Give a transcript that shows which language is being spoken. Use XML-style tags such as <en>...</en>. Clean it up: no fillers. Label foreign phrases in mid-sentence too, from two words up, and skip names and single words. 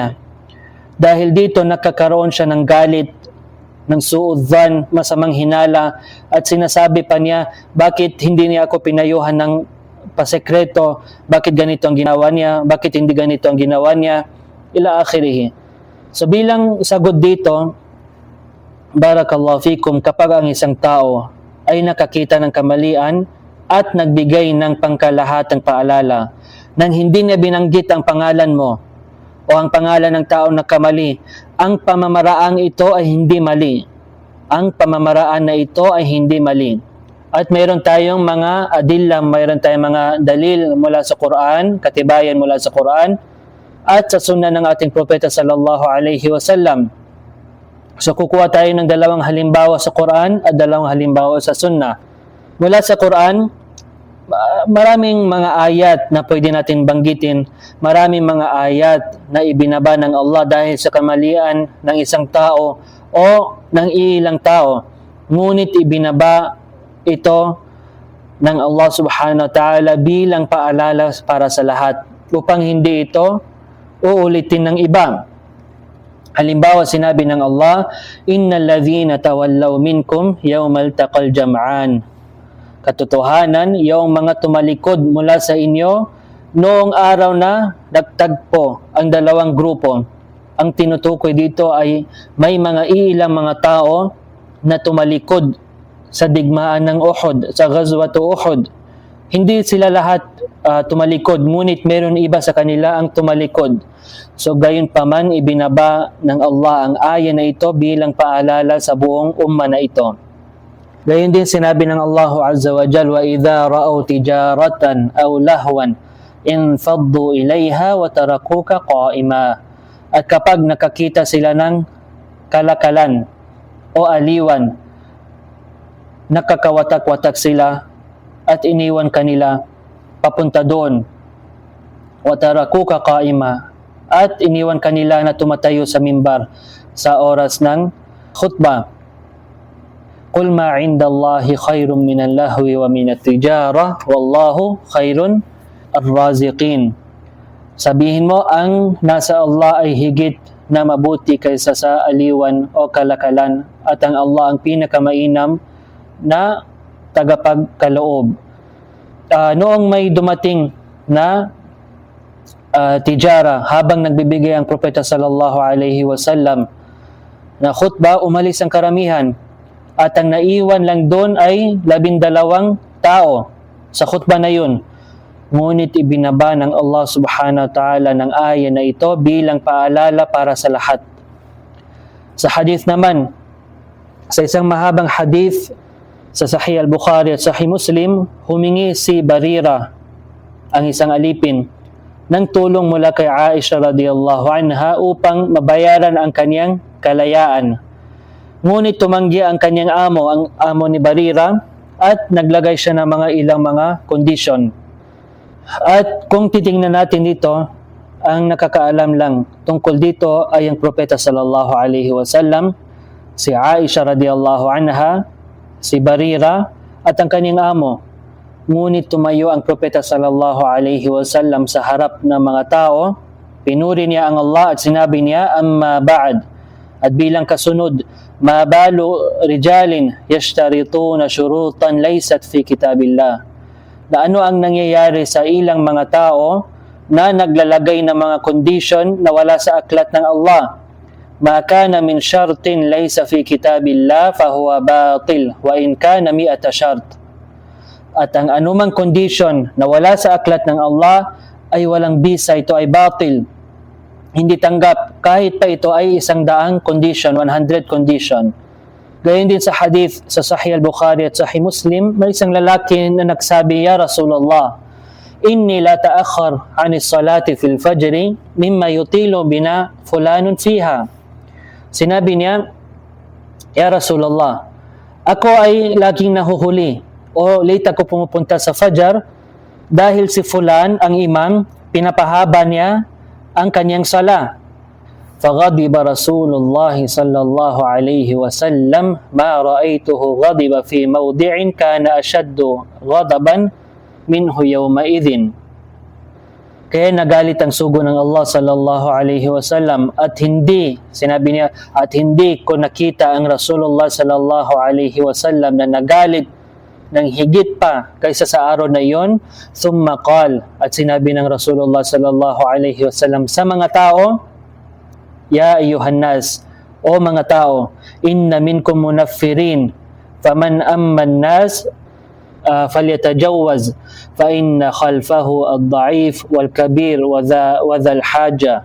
<tl>Dahil dito nakakaroon siya ng galit, ng suudhan, masamang hinala, at sinasabi pa niya, bakit hindi niya ako pinayuhan ng pasekreto, bakit ganito ang ginawa niya, bakit hindi ganito ang ginawa niya,</tl> <ar>إلى آخره.</ar> <tl>So bilang sagot dito,</tl> <ar>بارك الله فيكم,</ar> <tl>kapag ang isang tao ay nakakita ng kamalian at nagbigay ng pangkalahatang paalala nang hindi niya binanggit ang pangalan mo o ang pangalan ng taong nakamali, ang pamamaraang ito ay hindi mali. Ang pamamaraan na ito ay hindi mali. At mayroon tayong mga adillah, mayroon tayong mga dalil mula sa Quran, katibayan mula sa Quran at sa sunnah ng ating propeta</tl> <ar>صلى الله عليه وسلم.</ar> <tl>So kukuha tayo ng dalawang halimbawa sa Quran at dalawang halimbawa sa sunnah. Mula sa Quran, maraming mga ayat na pwede natin banggitin, maraming mga ayat na ibinaba ng Allah dahil sa kamalian ng isang tao o ng ilang tao. Ngunit ibinaba ito ng Allah</tl> <ar>سبحانه وتعالى</ar> <tl>bilang paalala para sa lahat upang hindi ito uulitin ng iba. Halimbawa, sinabi ng Allah,</tl> <ar>إن الذين تولوا منكم يوم التقى الجمعان.</ar> <tl>Katotohanan, yung mga tumalikod mula sa inyo noong araw na nagtagpo ang dalawang grupo. Ang tinutukoy dito ay may mga iilang mga tao na tumalikod sa digmaan ng Uhud, sa Ghazwatu Uhud. Hindi sila lahat tumalikod, ngunit meron iba sa kanila ang tumalikod. So gayon pa man, ibinaba ng Allah ang aya na ito bilang paalala sa buong umma na ito. Gayon din sinabi ng Allah</tl> <ar>عز وجل، وإذا رأوا تجارة أو لهوا انفضوا إليها وتركوك قائما.</ar> <tl>At kapag nakakita sila ng kalakalan o aliwan, nakakawatak-watak sila at iniwan kanila papunta doon.</tl> <ar>وتركوك قائما,</ar> <tl>at iniwan kanila na tumatayo sa mimbar sa oras ng khutbah.</tl> <ar>قل ما عند الله خير من اللهو ومن التجارة والله خير الرازقين.</ar> <tl>Sabihin mo, ang nasa Allah ay higit na mabuti kaysa sa aliwan o kalakalan, at ang Allah ang pinakamainam na tagapagkaloob. Noong may dumating na tijara, habang nagbibigay ang propeta</tl> <ar>صلى الله عليه وسلم</ar> <tl>na khutbah, umalis ang karamihan. At ang naiwan lang doon ay 12 tao sa khutbah na yun. Ngunit ibinaba ng Allah</tl> <ar>سبحانه وتعالى</ar> <tl>ng aya na ito bilang paalala para sa lahat. Sa hadith naman, sa isang mahabang hadith sa Sahih al-Bukhari at Sahih Muslim, humingi si Barira, ang isang alipin, ng tulong mula kay Aisha</tl> <ar>رضي الله عنها</ar> <tl>upang mabayaran ang kanyang kalayaan. Ngunit tumanggi ang kanyang amo, ang amo ni Barira, at naglagay siya ng mga ilang mga kondisyon. At kung titingnan natin dito, ang nakakaalam lang tungkol dito ay ang propeta</tl> <ar>صلى الله عليه وسلم,</ar> <tl>si Aisha</tl> <ar>رضي الله عنها,</ar> <tl>si Barira, at ang kanyang amo. Ngunit tumayo ang propeta</tl> <ar>صلى الله عليه وسلم</ar> <tl>sa harap ng mga tao, pinuri niya ang Allah at sinabi niya,</tl> <ar>أما بعد,</ar> <tl>at bilang kasunod,</tl> <ar>ما بال رجال يشترطون شروطا ليست في كتاب الله.</ar> <tl>Na ano ang nangyayari sa ilang mga tao na naglalagay ng mga condition na wala sa aklat ng Allah.</tl> <ar>ما كان من شرط ليس في كتاب الله فهو باطل وإن كان مائة شرط.</ar> <tl>At ang anumang condition na wala sa aklat ng Allah ay walang bisa, ito ay batil. Hindi tanggap kahit pa ito ay 100 condition, 100 condition. Gayon din sa hadith sa Sahih al-Bukhari at Sahih Muslim, may isang lalaki na nagsabi,</tl> <ar>يا رسول الله، إني لأتأخر عن صلاة في الفجر مما يطيل بنا فلان فيها.</ar> <tl>Sinabi niya,</tl> <ar>يا رسول الله,</ar> <tl>ako ay laging nahuhuli o late ako pumupunta sa Fajr dahil si fulan, ang imam, pinapahaba niya ang kanyang sala.</tl> <ar>فغضب رسول الله صلى الله عليه وسلم ما رأيته غضب في موضع كان أشد غضبا منه يومئذ.</ar> <tl>Kaya nagalit ang sugo ng Allah</tl> <ar>صلى الله عليه وسلم,</ar> <tl>at sinabi niya, at hindi ko nakita ang</tl> <ar>رسول الله صلى الله عليه وسلم</ar> <tl>na nagalit ng higit pa kaysa sa araw na iyon.</tl> <ar>ثم قال,</ar> <tl>at sinabi ng</tl> <ar>رسول الله صلى الله عليه وسلم</ar> <tl>sa mga tao,</tl> <ar>يا أيها الناس,</ar> <tl>o mga tao,</tl> <ar>إن منكم منفرين، فمن أم الناس فليتجوز، فإن خلفه الضعيف والكبير وذا الحاجة.</ar>